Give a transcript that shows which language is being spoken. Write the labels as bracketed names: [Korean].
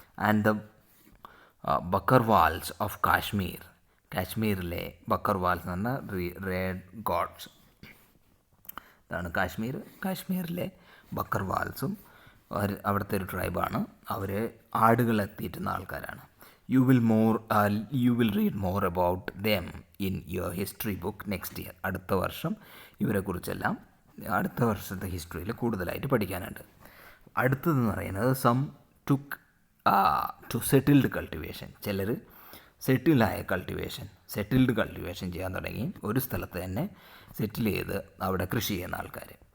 [English] and the Bakarwals of [Malayalam] കാശ്മീരിലെ ബക്കർവാൾസ് എന്ന് പറഞ്ഞാൽ [English] Red gods. [Malayalam] ഇതാണ് കാശ്മീരിലെ ബക്കർവാൾസും അവിടുത്തെ ഒരു ട്രൈബാണ്. അവർ ആടുകളെ തീറ്റുന്ന ആൾക്കാരാണ്. [English] You will read more about them in your history book next year. [Malayalam] അടുത്ത വർഷം ഇവരെക്കുറിച്ചെല്ലാം അടുത്ത വർഷത്തെ ഹിസ്റ്ററിയിൽ കൂടുതലായിട്ട് പഠിക്കാനുണ്ട്. അടുത്തതെന്ന് പറയുന്നത് [English] Some took to settled cultivation. [Malayalam] ചിലർ സെറ്റിൽഡ് കൾട്ടിവേഷൻ ചെയ്യാൻ തുടങ്ങി. ഒരു സ്ഥലത്ത് തന്നെ സെറ്റിൽ ചെയ്ത് അവിടെ കൃഷി ചെയ്യുന്ന ആൾക്കാർ.